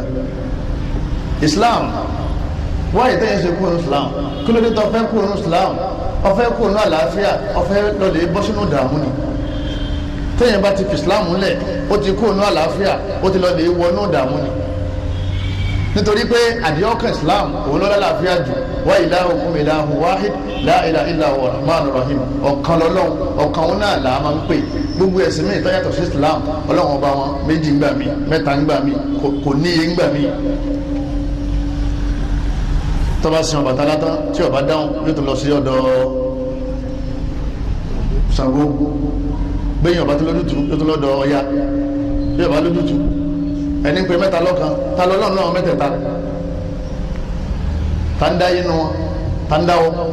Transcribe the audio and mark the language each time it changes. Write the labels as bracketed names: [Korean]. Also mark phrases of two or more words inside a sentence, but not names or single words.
[Yoruba] Islam wáyé tẹ́yẹ ṣe kúrò ní Islam, kí ló dé tó fẹ́ kúrò ní Islam? Ó fẹ́ kúrò ní àlàáfíà, ó fẹ́ lọ́lẹ̀ bọ́ sínú ìdààmú ni. tẹ́yẹ bá ti fi Islam lẹ̀, ó ti kúrò ní àlàáfíà, ó ti lọ́lẹ̀ wọnú ìdààmú ni. nítorí pé àdìọ́kàn Islam òun lọ́lá àlàáfíà jù. [Arabic] وإلهكم إله واحد لا إله إلا هو الرحمن الرحيم. [Yoruba] ọ̀kan lọ́lọ́run, ọ̀kan òun náà là á máa ń pè. gbogbo ẹ̀sìn mi tó yàtọ̀ sí Islam ọlọ́run ọba wọn méjì ńgbà mí mẹ́ta ńgbà mí kò níye ńgbà mí tọ́ba sin Ọbàtálá tán tí ọba dáhùn yóò tún lọ sí ọ̀dọ̀ Ṣàngó gbẹ̀yìn ọba tó lójútu yóò tún lọ́dọ̀ Ọya bí ọba lójútu ẹni pé mẹ́ta lọ́kan ta lọ́lọ́run náà mẹ́tẹ̀ẹ̀ta ta ń dá inú wọn ta ń dáwọ́